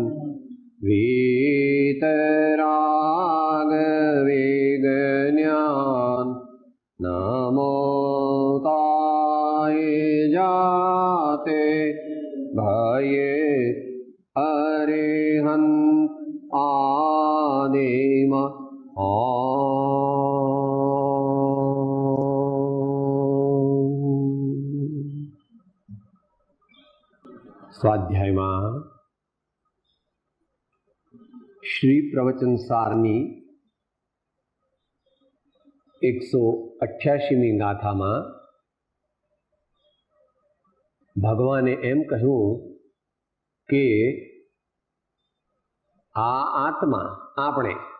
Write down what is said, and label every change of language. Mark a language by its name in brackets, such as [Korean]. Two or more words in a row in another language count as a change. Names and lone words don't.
[Hindi] वीतराग विज्ञान नमो ताय जाते भये अरिहन्त आदिम સ્વાધ્યાયમાં [Gujarati] શ્રી પ્રવચન સારની 188મી ગાથામાં ભગવાને એમ કહ્યું કે આ આત્મા આપણે